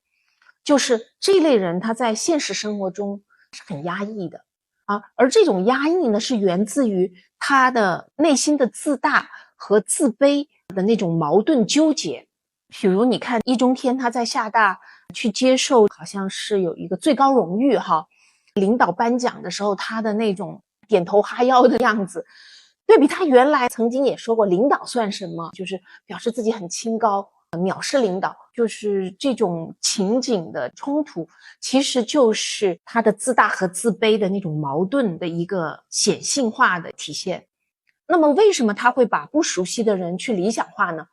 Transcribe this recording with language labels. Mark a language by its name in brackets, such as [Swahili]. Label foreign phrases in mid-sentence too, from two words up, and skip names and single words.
[Chinese] 就是這一類人他在現實生活中是很壓抑的而這種壓抑呢，是源自於他的內心的自大和自卑的那種矛盾糾結。比如你看易中天他在廈大去接受好像是有一個最高榮譽領導頒獎的時候他的那種點頭哈腰的樣子，對比他原來曾經也說過領導算什麼，就是表示自己很清高，藐視領導，就是這種情景的衝突，其實就是他的自大和自卑的那種矛盾的一個顯性化的体現。那麼为什麼他会把不熟悉的人去理想化呢？